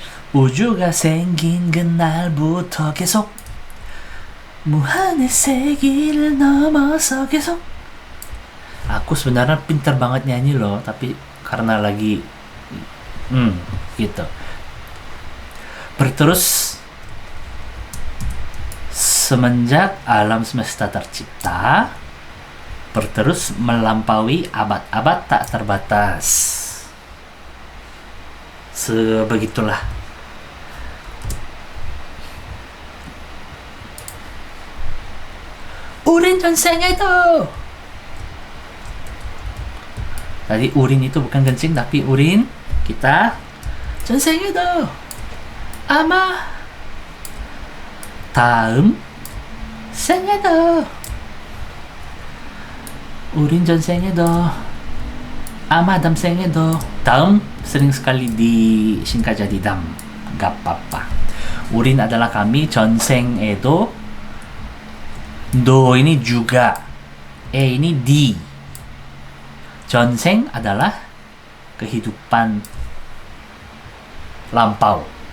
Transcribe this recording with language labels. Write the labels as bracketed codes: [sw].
[ko] 우주가 생긴 그날부터 계속 무한의 세기를 넘어서 계속. [id] Aku sebenarnya pintar banget nyanyi loh, tapi karena lagi gitu. Berterus semenjak alam semesta tercipta, berterus melampaui abad-abad tak terbatas. Sebegitulah. [ko] 우린 전생에도. [id] Tadi urin itu bukan kencing, tapi urin kita [ko] 전생에도 아마 다음 생에도 우린 전생에도 아마 다음 생에도. [id] 다음 sering sekali disingkat jadi dam, gak apa-apa. Urin adalah kami, 전생에도. Do ini juga, ini di. 전생 adalah kehidupan lampau.